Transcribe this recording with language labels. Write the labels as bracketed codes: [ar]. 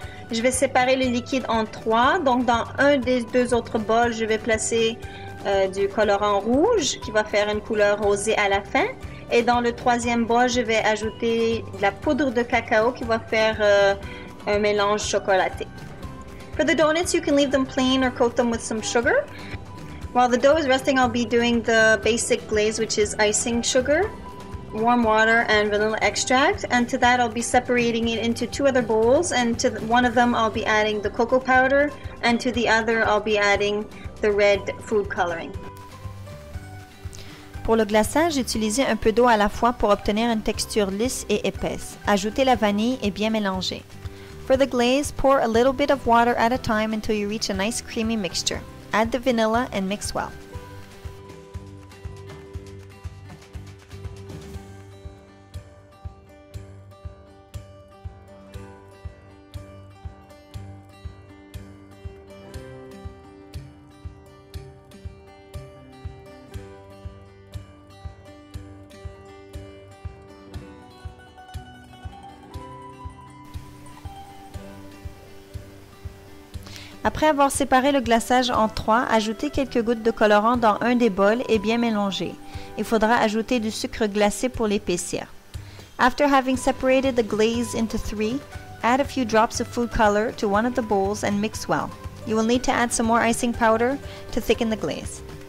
[fr] Je vais séparer le liquide en 3. Donc dans un des 2 autres bols, je vais placer du colorant rouge qui va faire une couleur rosée à la fin. Et dans le 3e bol, je vais ajouter de la poudre de cacao qui va faire un mélange chocolaté. [en] For the donuts, you can leave them plain or coat them with some sugar. While the dough is resting, I'll be doing the basic glaze, which is icing sugar, warm water, and vanilla extract. And to that, I'll be separating it into 2 other bowls. And to one of them, I'll be adding the cocoa powder. And to the other, I'll be adding the red food coloring. [fr] Pour le glaçage, utilisez un peu d'eau à la fois pour obtenir une texture lisse et épaisse. Ajoutez la vanille et bien mélanger. [en] For the glaze, pour a little bit of water at a time until you reach a nice creamy mixture. Add the vanilla and mix well. [fr] Après avoir séparé le glaçage en 3, ajoutez quelques gouttes de colorant dans un des bols et bien mélanger. Il faudra ajouter du sucre glacé pour l'épaissir. [en] After having separated the glaze into 3, add a few drops of food color to one of the bowls and mix well. You will need to add some more icing powder to thicken the glaze.